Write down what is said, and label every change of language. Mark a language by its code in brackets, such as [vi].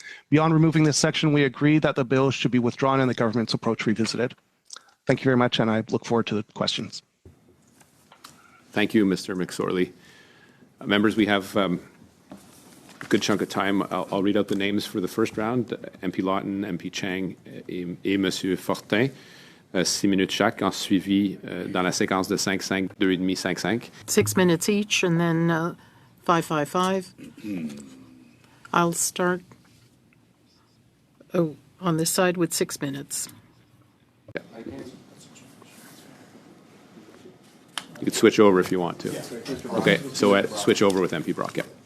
[en] Beyond removing this section, we agree that the bill should be withdrawn and the government's approach revisited. Thank you very much, and I look forward to the questions. Thank you, Mr. McSorley. Members, we have a good chunk of time. I'll read out the names for the first round, MP Lawton, MP Chang, et Monsieur Fortin. [fr] 6 minutes chaque, en suivi dans la séquence de 5-5, 2,5, 5-5. [en] 6 minutes each, and then 5-5-5. I'll start on this side with 6 minutes. You could switch over if you want to. Okay, so switch over with MP Brock. Yeah.